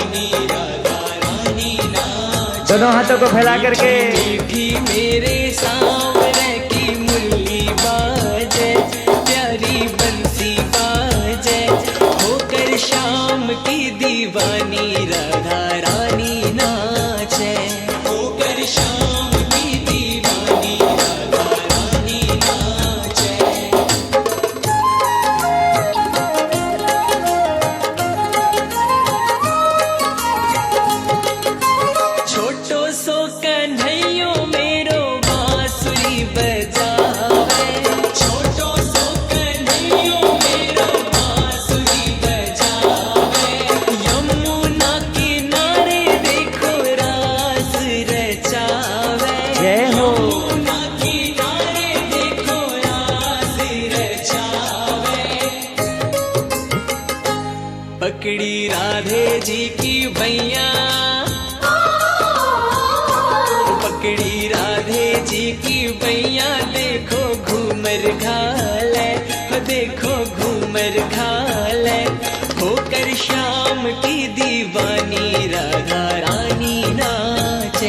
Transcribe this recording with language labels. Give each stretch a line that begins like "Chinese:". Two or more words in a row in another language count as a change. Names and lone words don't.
Hindi: राधा रानी नाचे। दोनों हाथों को फैला करके मीठी मेरे सांवरे की मुरली बाजे, प्यारी बंसी बाजे, होकर शाम की दीवानी राधा रानी नाचे। होकर शाम की दीवानी राधा रानी नाचे।
Braj: छोटो सो कन्हैयो मेरो बांसुरी बजावे, छोटो सो कन्हैयो मेरो बांसुरी बजावे, यमुना किनारे देखो रास रचावे।
Hindi: जय हो।
Braj: यमुना किनारे देखो रास रचावे। पकड़ी राधे जी की भैया, पकड़ी राधे जी की भैया, देखो घूमर घाले, देखो घूमर घाले,
Hindi: होकर शाम की दीवानी राधा रानी नाचे।